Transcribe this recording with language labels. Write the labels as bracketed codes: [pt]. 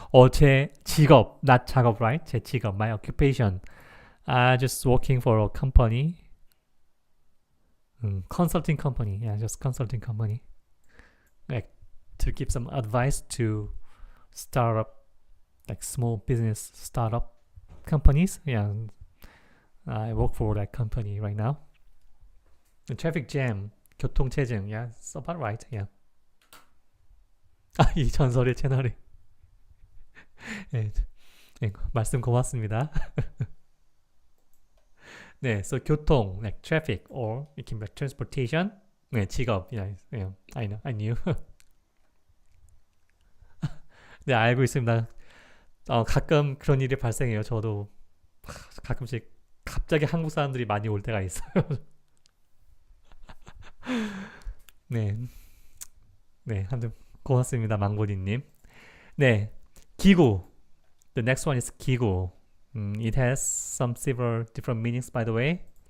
[ko] 제 직업, not 작업, right? 제 직업, [en] my occupation. Just working for a company. Consulting company. Yeah, just consulting company. Like, to give some advice to startup, like small business startup companies. Yeah, I work for that company right now. The traffic jam, 교통체증. Yeah, it's about right. Yeah. [ko] 이 전설의 채널이. 네, 말씀 고맙습니다. [en] 네, so 교통, like traffic, or it can be transportation. 네, 직업. Yeah, I knew. [ko] 네, 알고 있습니다. 가끔 그런 일이 발생해요. 저도 가끔씩 갑자기 한국 사람들이 많이 올 때가 있어요. 네, 아무튼 고맙습니다, 망고디님. 네, 기구. [en] The next one is 기구. It has several different meanings, by the way.